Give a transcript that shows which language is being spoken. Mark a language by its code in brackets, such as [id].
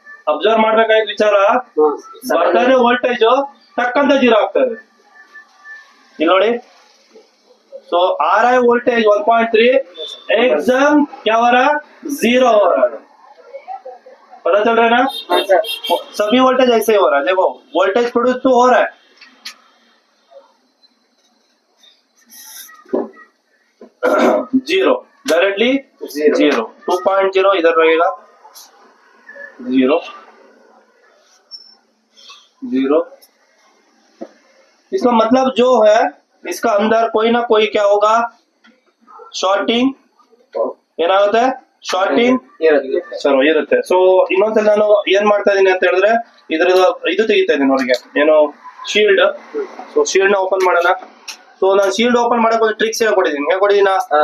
[kn] Observe ಮಾಡ್ಬೇಕಾದ ವಿಚಾರ, ಬರ್ತಾನೆ ವೋಲ್ಟೇಜ್ ಟಕ್ಕಂತ ಜೀರೋ ಆಗ್ತದೆ ಇಲ್ಲಿ ನೋಡಿ. [hi] ಸೊ आ रहा है वोल्टेज 1.3 एकदम क्या हो रहा है, जीरो हो रहा है, पता चल रहा है ना. सभी वोल्टेज ऐसे ही हो रहा है, देखो वोल्टेज प्रोड्यूस तो हो रहा है, जीरो डायरेक्टली जीरो. 2.0 इधर रहेगा, जीरो जीरो. इसका मतलब जो है इसका अंदर कोई ना कोई क्या होगा, [kn] ಶಾರ್ಟಿಂಗ್ ಏನಾಗುತ್ತೆ, ಶಾರ್ಟಿಂಗ್ ಚಲೋ ಇರುತ್ತೆ. ಸೊ ಇನ್ನೊಂದ್ಸಲ ನಾನು ಏನ್ ಮಾಡ್ತಾ ಇದೀನಿ ಅಂತ ಹೇಳಿದ್ರೆ, ಇದ್ರದ್ದು ಇದು ತೆಗಿತಾ ಇದೀನಿ ಹೊರಗೆ, ಏನು ಶೀಲ್ಡ್. ಸೊ ಶೀಲ್ಡ್ ನ ಓಪನ್ ಮಾಡೋಣ. ಸೊ ನಾನು ಶೀಲ್ಡ್ ಓಪನ್ ಮಾಡಕ್ ಒಂದು ಟ್ರಿಕ್ಸ್ ಹೇಳ್ಕೊಟ್ಟಿದ್ದೀನಿ, ಹೇಳ್ಕೊಟ್ಟಿದ್ದೀನ.